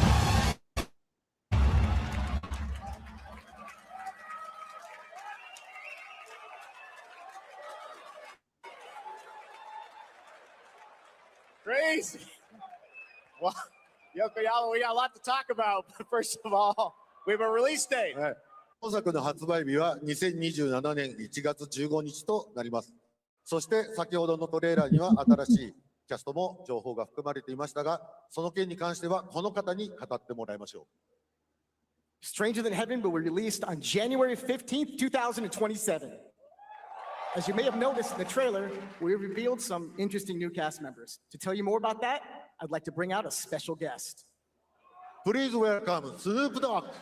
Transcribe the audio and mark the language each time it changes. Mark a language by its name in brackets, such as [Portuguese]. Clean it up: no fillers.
[English] Crazy. Well, Yokoyama, we got a lot to talk about. But first of all, we have a release date. [Japanese] 本作の発売日は2027年1月15日となります。そして先ほどのトレーラーには新しいキャストも情報が含まれていましたが、その件に関してはこの方に語ってもらいましょう。 [English] Stranger Than Heaven will be released on January 15th, 2027. As you may have noticed in the trailer, we revealed some interesting new cast members. To tell you more about that, I'd like to bring out a special guest. Please welcome Snoop Dogg.